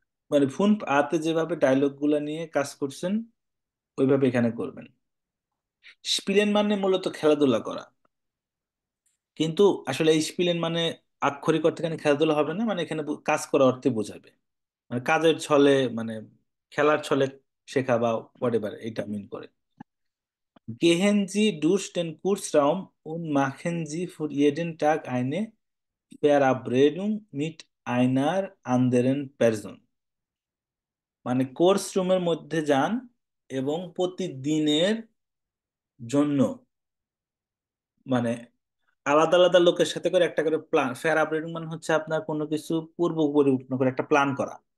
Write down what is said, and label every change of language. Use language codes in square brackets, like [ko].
[bn] মানে 5a তে যেভাবে ডায়লগ গুলা নিয়ে কাজ করছেন ওইভাবে এখানে করবেন। স্পিলেন মানে মূলত খেলাধুলা করা, কিন্তু আসলে এই স্পিলেন মানে আক্ষরিক অর্থে এখানে খেলাধুলা হবে না, মানে এখানে কাজ করা অর্থে বোঝাবে, মানে কাজের ছলে, মানে খেলার ছলে শেখা বা হোয়াটএভার এটা মিন করে। [de] Gehen Sie durch den Kursraum und machen Sie für jeden Tag eine Verabredung mit einer anderen Person। [bn] মানে কোর্স রুমের মধ্যে যান এবং প্রতিদিনের জন্য, মানে আলাদা আলাদা লোকের সাথে করে একটা করে প্ল্যান। ফেয়ার মানে হচ্ছে আপনার কোনো কিছু পূর্ব পরিকল্পনা করে একটা প্ল্যান করা।